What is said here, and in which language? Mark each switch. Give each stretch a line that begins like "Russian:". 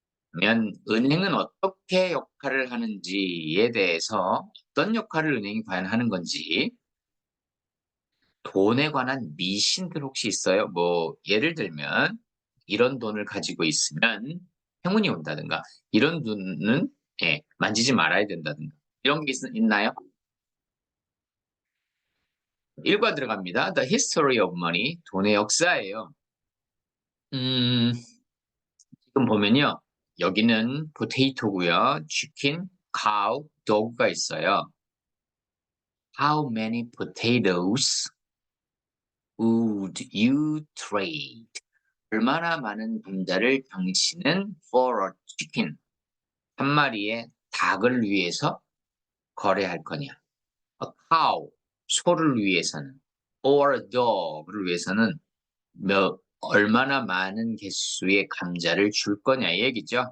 Korean: 그러면 은행은 어떻게 역할을 하는지에 대해서 어떤 역할을 은행이 과연 하는 건지 돈에 관한 미신들 혹시 있어요? 뭐 예를 들면 이런 돈을 가지고 있으면 행운이 온다든가 이런 돈은 만지지 말아야 된다든가 이런 게 있나요? 1과 들어갑니다.
English: The history of money,
Korean: 돈의 역사예요. 음, 지금 보면요. 여기는 포테이토고요. 치킨, cow, dog가 있어요.
English: How many potatoes would you trade?
Korean: 얼마나 많은 감자를 당신은
English: for a chicken,
Korean: 한 마리의 닭을 위해서 거래할 거냐?
English: A cow,
Korean: 소를 위해서는,
English: or a dog
Korean: 을 위해서는 얼마나 많은 개수의 감자를 줄 거냐 이 얘기죠.